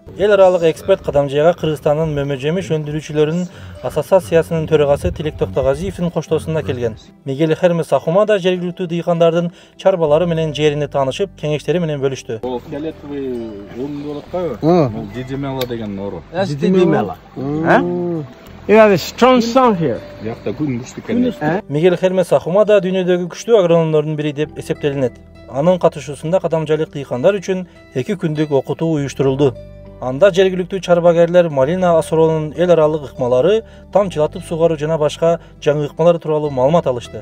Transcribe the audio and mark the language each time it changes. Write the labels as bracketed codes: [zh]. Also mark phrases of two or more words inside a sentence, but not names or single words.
[ky] Эл аралык эксперт Кадамжайга Кыргызстандын мөмө-жемиш өндүрүүчүлөрүнүн ассоциациясынын төрагасы Тилек Токтогазиевдин коштоосунда келген. Мигель Хермес Ахумада жергиликтүү дыйкандардын чарбалары менен жерине таанышып, кеңештери менен бөлүштү. Бул фиолетовый орун болуп атпайбы? Бул Дидимела деген орун. Дидимела. [en] You have a strong sun here. [ky] Жакта күн күчтүү экен. Мигель Хермес Ахумада дүйнөдөгү күчтүү агрономдордун бири деп эсептелинет. Анын катышуусунда кадамжайлык дыйкандар үчүн 2 күндүк окутуу уюштурулду. Анда жергиликтүү чарбагерлер малина асороонун эл аралык ыкмалары, тамчылатып сугаруу жана башка жаңы ыкмалар тууралуу маалымат алышты.